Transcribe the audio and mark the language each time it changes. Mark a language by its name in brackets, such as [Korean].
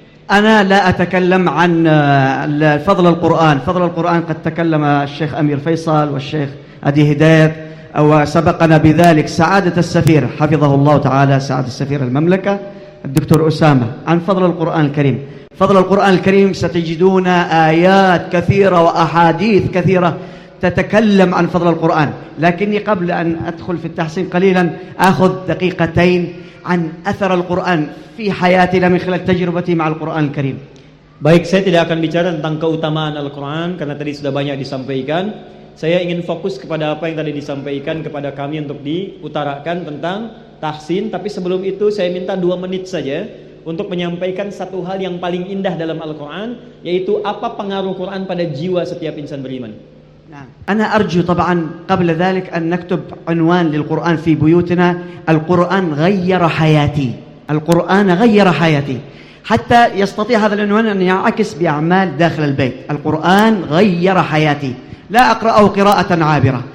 [Arabic] Ana la atakallam an fadl al-Quran. Fadl al-Quran qad takallama al-Syeikh Amir Faisal wa al-Syeikh Adi Hidayat wa sabakana bithalik sa'adat al-Safir hafizahullah ta'ala sa'ad al-Safir al-Mamlaka الدكتور أسامة عن فضل القرآن الكريم. فضل القرآن الكريم ستجدون آيات كثيرة وأحاديث كثيرة تتكلم عن فضل القرآن. لكني قبل أن أدخل في التحسين قليلا أخذ دقيقتين عن أثر القرآن في حياتي من خلال تجربتي مع القرآن الكريم. [Indonesian] Baik, saya tidak akan bicara tentang keutamaan Al-Quran karena tadi sudah banyak disampaikan. saya ingin fokus kepada apa yang tadi disampaikan kepada kami untuk diutarakan tentang tahsin. Tapi sebelum itu saya minta 2 menit saja untuk menyampaikan satu hal yang paling indah dalam Al-Quran, yaitu apa pengaruh Quran pada jiwa setiap insan beriman. [Arabic] أنا أرجو طبعا قبل ذلك أن نكتب عنوان للقرآن في بيوتنا. القرآن غير حياتي. القرآن غير حياتي. حتى يستطيع هذا العنوان أن يعكس بأعمال داخل البيت. القرآن غير حياتي. لا أقرأه قراءة عابرة.